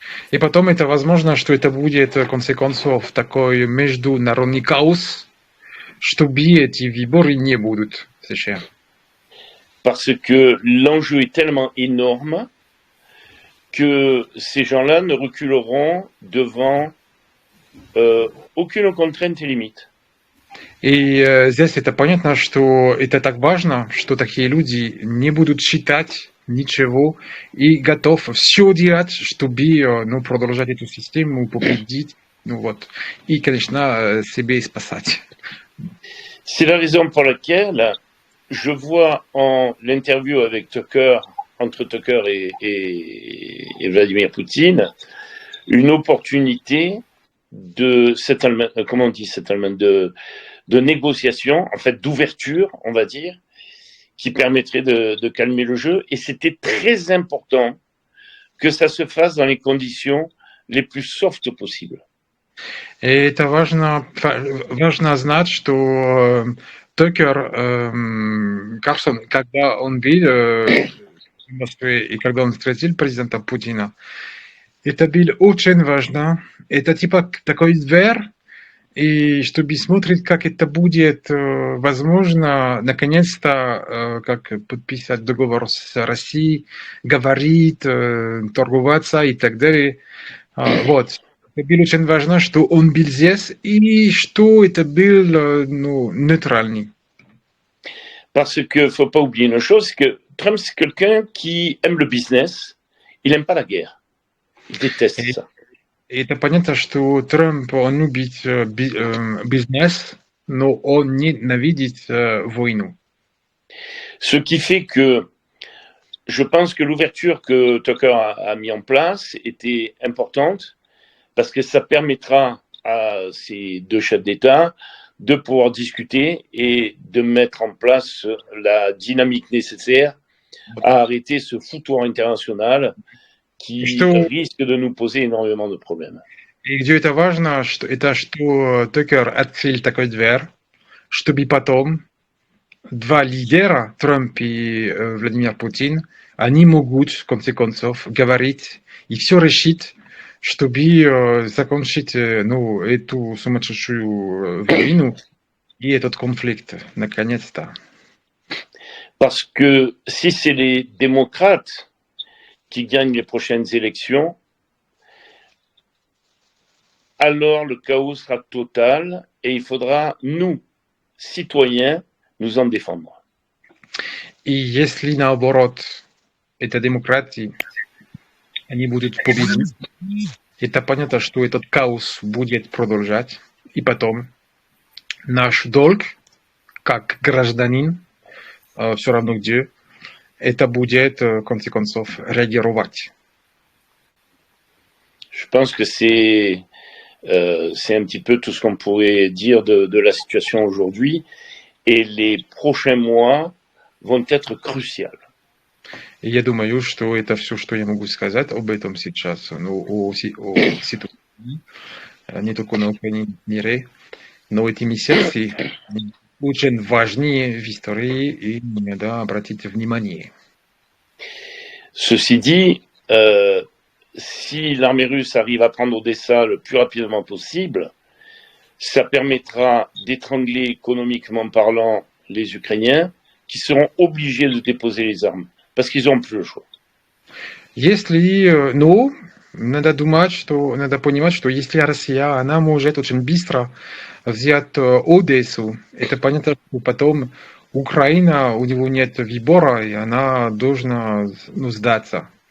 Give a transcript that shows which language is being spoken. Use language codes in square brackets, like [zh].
[ru] И потом это возможно, что это будет, в конце концов, такой международный хаос, чтобы эти выборы не будут в США. [fr] Parce que l'enjeu est tellement énorme que ces gens-là ne reculeront devant aucune contrainte et limite. [ru] И здесь это понятно, что это так важно, что такие люди не будут считать ничего и готов все делать, чтобы продолжать эту систему, победить, и, конечно, себе спасать. [fr] C'est la raison pour laquelle je vois en l'interview avec Tucker, entre Tucker et Vladimir Poutine, une opportunité de settlement, comment on dit settlement, de négociation, en fait d'ouverture, on va dire, qui permettrait de calmer le jeu. Et c'était très important que ça se fasse dans les conditions les plus soft possibles. [ru] И это важно знать, что Токер Карсон, когда он был в Москве и когда он встретил президента Путина, это было очень важно. Это типа такой дверь, и чтобы смотреть, как это будет возможно, наконец-то, как подписать договор с Россией, говорить, торговаться и так далее. Вот. Это было очень важно, что он был здесь и что это был ну, нейтральный. [fr] Parce que faut pas oublier une chose, c'est que Trump, c'est quelqu'un qui aime le business, il aime pas la guerre. Il déteste Et, ça. [ru] et это понятно, что Трамп, он любит бизнес, но он ненавидит войну. [fr] Ce qui fait que je pense que l'ouverture que Tucker a mis en place était importante parce que ça permettra à ces deux chefs d'État de pouvoir discuter et de mettre en place la dynamique nécessaire à arrêter ce foutoir international qui risque de nous poser énormément de problèmes. [ru] И где это важно, это что Тукер открыл такой дверь, чтобы потом два лидера, Трамп и Владимир Путин, они могут, в конце концов, говорить и все решить, чтобы закончить ну, эту сумасшедшую войну и этот конфликт, наконец-то. [fr] Parce que si c'est les démocrates qui gagnent les prochaines élections, alors le chaos sera total et il faudra, nous, citoyens, nous en défendre. [ru] И если наоборот, это демократии, они будут победить, это понятно, что этот хаос будет продолжать. И потом наш долг, как гражданин, все равно где, это будет, в конце концов, реагировать. [fr] Je pense que c'est un petit peu tout ce qu'on pourrait dire de la situation aujourd'hui. Et les prochains mois vont être cruciaux. [ru] И я думаю, что это все, что я могу сказать об этом сейчас, ну, о ситуации, не только на Украине, в мире, но эти месяцы очень важные в истории, и надо обратить внимание. [fr] Ceci dit, si l'armée russe arrive à prendre Odessa le plus rapidement possible, ça permettra d'étrangler économiquement parlant les Ukrainiens qui seront obligés de déposer les armes parce qu'ils n'ont plus le choix. [ru] Если, ну, надо думать, что, надо понимать, что если Россия, она может очень быстро взять Одессу, это понятно, что потом Украина, у него нет выбора, и она должна ну, сдаться.